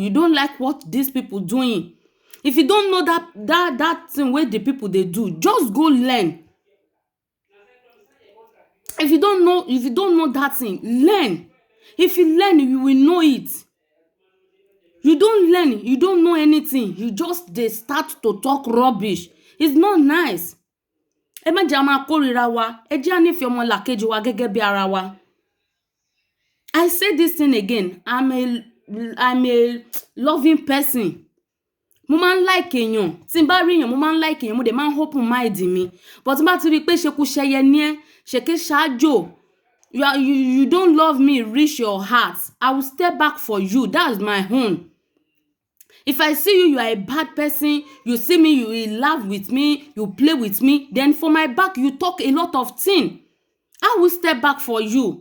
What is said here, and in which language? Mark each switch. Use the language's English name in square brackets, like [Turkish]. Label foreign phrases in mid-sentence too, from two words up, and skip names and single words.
[English] You don't like what these people doing. If you don't know that thing where the people they do, just go learn. If you don't know that thing, learn. If you learn, you will know it. You don't learn, you don't know anything. You just they start to talk rubbish. It's not nice. [Yoruba] Ẹ má jẹ́ a máa kórìíra wa. Ẹ jẹ́ a nífẹ̀ẹ́ ọmọlàkejì wa gẹ́gẹ́ bí ara wa. [English] I say this thing again. I'm a loving person. [Yoruba] Mo máa ń like èèyàn. Tí n bá rí èèyàn, mo máa ń like èèyàn. Mo dẹ̀ máa ń [English] open mind [Yoruba] mi. But tí n bá ti rí pé ṣekú ṣẹyẹ ní ẹ, ṣèké ṣáájò. [English] You don't love me, reach your heart. I will step back for you. That's my own. If I see you are a bad person, you see me, you will laugh with me, you play with me, then for my back, you talk a lot of things. I will step back for you.